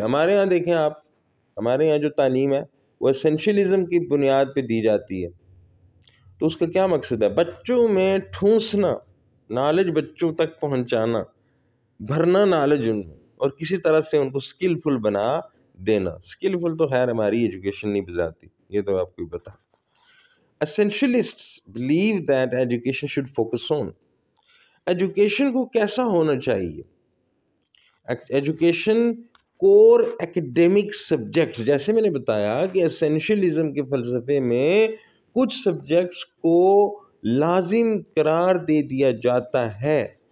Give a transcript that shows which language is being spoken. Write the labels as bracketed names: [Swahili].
[Urdu] ہمارے یہاں دیکھیں آپ، ہمارے یہاں جو تعلیم ہے وہ اسینشلزم کی بنیاد پہ دی جاتی ہے. تو اس کا کیا مقصد ہے؟ بچوں میں ٹھونسنا، نالج بچوں تک پہنچانا، بھرنا نالج ان میں، اور کسی طرح سے ان کو سکلفل بنا دینا. سکلفل تو خیر ہماری ایجوکیشن نہیں بتاتی، یہ تو آپ کو ہی پتا. [English] Essentialists believe that education should focus on. [Urdu] Education کو کیسا ہونا چاہیے؟ ایجوکیشن کور ایکیڈیمک سبجیکٹس، جیسے میں نے بتایا کہ اسینشلزم کے فلسفے میں کچھ سبجیکٹس کو لازم قرار دے دیا جاتا ہے.